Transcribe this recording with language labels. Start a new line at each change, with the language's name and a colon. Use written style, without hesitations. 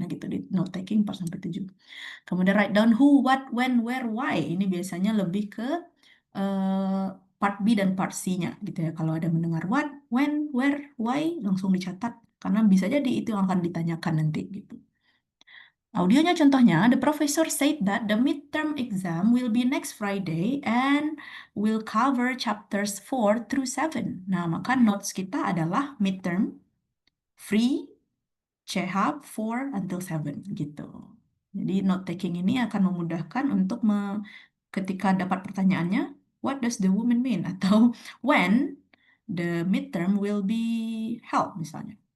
English: Nah gitu, di note taking 4 sampai 7. Kemudian write down who, what, when, where, why.
Indonesian: Ini biasanya lebih ke eh, part B dan part C-nya gitu ya. Kalau ada mendengar what, when, where, why, langsung dicatat. Karena bisa jadi itu yang akan ditanyakan nanti gitu. Audionya contohnya,
English: the professor said that the midterm exam will be next Friday and will cover chapters 4 through 7.
Indonesian: Nah, maka notes kita adalah midterm, free, CH 4 until 7 gitu. Jadi note taking ini akan memudahkan untuk ketika dapat pertanyaannya,
English: what does the woman mean? Atau when the midterm will be held misalnya.